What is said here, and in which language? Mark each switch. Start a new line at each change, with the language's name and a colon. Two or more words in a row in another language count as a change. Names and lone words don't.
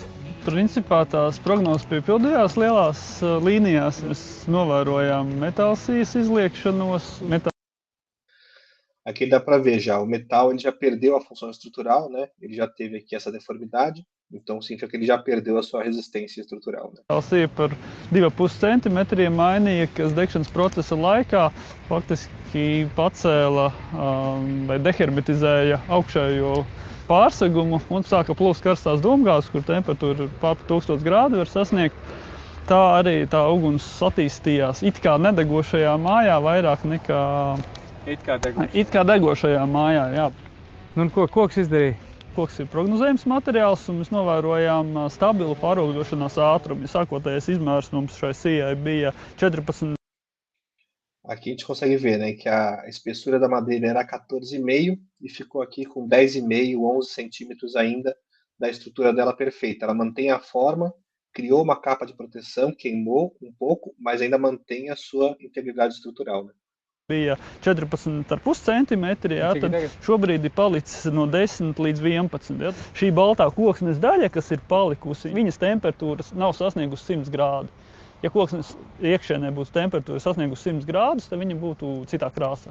Latvian: Principā tās prognozes piepildījās lielās līnijās. Mēs novērojām metālsijas izliekšanos.
Portuguese: Aqui dá para ver já, o metal ele já perdeu a função estrutural, né? Ele já teve aqui essa deformidade, então significa que ele já perdeu a sua resistência estrutural. Né?
Latvian: Metālsija par 2,5 centimetriem mainīja, kas degšanas procesa laikā faktiski pacēla vai dehermetizēja augšējo pārsegumu un sāka plūst karstās domgāzes, kur temperatūra pār 1000 grādu var sasniegt. Tā arī tā uguns attīstījās it kā nedegošajā mājā vairāk nekā it kā degošajā mājā, jā. Un ko koks izdarīja? Koks ir prognozējums materiāls, un mēs novērojām stabilu pārobežošanās ātrumu. Sākotnējais izmērs mums šai sijai bija 14.
Portuguese: Aqui a gente consegue ver, né, que a espessura da madeira era 14,5 e ficou aqui com 10,5, 11 centímetros ainda da estrutura dela perfeita. Ela mantém a forma, criou uma capa de proteção, queimou um pouco, mas ainda mantém a sua integridade estrutural. Né?
Latvian: Bija 14,5 centimetri, jā, tad šobrīd ir palicis no 10 līdz 11. Jā. Šī baltā koksnes daļa, kas ir palikusi, viņas temperatūras nav sasniegusi 100 grādu. Ja koksnes iekšēnē būtu temperatūra sasniegusi 100 grādus, tad viņa būtu citā krāsā.